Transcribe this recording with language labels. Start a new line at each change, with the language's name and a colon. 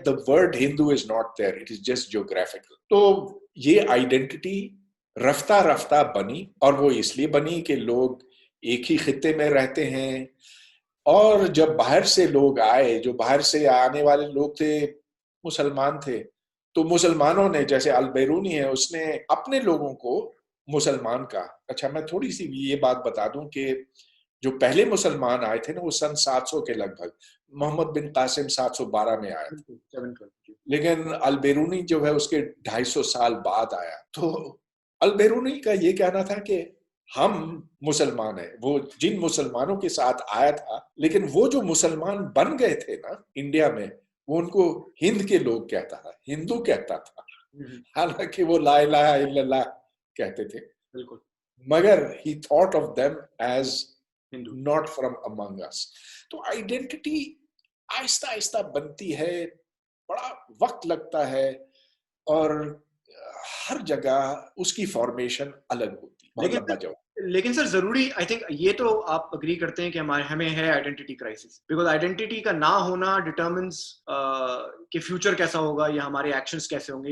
English: the word Hindu is not there, it is just geographical.
Urdu: تو یہ identity رفتہ رفتہ بنی, اور وہ اس لیے بنی کہ لوگ ایک ہی خطے میں رہتے ہیں, اور جب باہر سے لوگ آئے, جو باہر سے آنے والے لوگ تھے مسلمان تھے, تو مسلمانوں نے, جیسے البیرونی ہے, اس نے اپنے لوگوں کو مسلمان کہا. اچھا, میں تھوڑی سی یہ بات بتا دوں کہ جو پہلے مسلمان آئے تھے نا, وہ سن 700 کے لگ بھگ, محمد بن قاسم 712 میں آیا تھا, لیکن البیرونی جو ہے اس کے 250 سال بعد آیا. تو البیرونی کا یہ کہنا تھا کہ ہم مسلمان ہیں. وہ جن مسلمانوں کے ساتھ آیا تھا, لیکن وہ جو مسلمان بن گئے تھے نا انڈیا میں, وہ ان کو ہند کے لوگ کہتا تھا, ہندو کہتا تھا, حالانکہ وہ لا الہ الا اللہ کہتے تھے. بالکل. مگر
English: he thought of them as not from among us.
Urdu: تو آئیڈینٹی آہستہ آہستہ بنتی ہے, بڑا وقت لگتا ہے, اور ہر جگہ اس کی فارمیشن الگ ہوتی ہے. لیکن سر ضروری,
English: I think
Urdu: یہ تو آپ اگری کرتے ہیں کہ ہمیں ہے آئیڈینٹی کرائسس, بیکاز آئیڈینٹی کا نہ ہونا ڈٹرمنس کہ فیوچر کیسا ہوگا یا ہمارے ایکشنز کیسے ہوں گے.